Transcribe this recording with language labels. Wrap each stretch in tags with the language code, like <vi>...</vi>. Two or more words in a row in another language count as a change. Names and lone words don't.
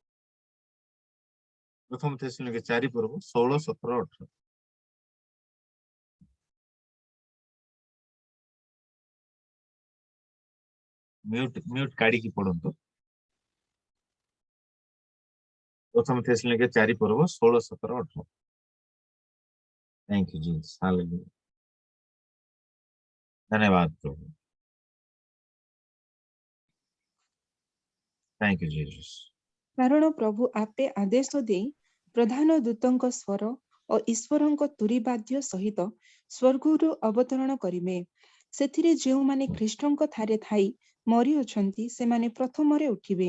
<or>ପ୍ରଥମ ଥେସଲନୀକୀୟ 4 ପର୍ବ 16 17 18 ମ୍ୟୁଟ୍ କାଢ଼ି କି ପଢ଼ନ୍ତୁ। ପ୍ରଥମ ଥେସଲନୀକୀୟ 4 ପର୍ବ 16 17 18।</or> <en>Thank you Jesus. Hallelujah.</en> <or>ଧନ୍ୟବାଦ ପ୍ରଭୁ।</or> <en>Thank you Jesus.</en> <or>କାରଣ ପ୍ରଭୁ ଆପେ ଆଦେଶ ଦେଇ ପ୍ରଧାନ ଦୂତଙ୍କ ସ୍ୱର ଓ ଈଶ୍ୱରଙ୍କ ତୁରୀ ବାଦ୍ୟ ସହିତ ସ୍ୱର୍ଗରୁ ଅବତରଣ କରିବେ। ସେଥିରେ ଯେଉଁମାନେ ଖ୍ରୀଷ୍ଟଙ୍କ ଠାରେ ଥାଇ ମରିଅଛନ୍ତି ସେମାନେ ପ୍ରଥମରେ ଉଠିବେ।</or>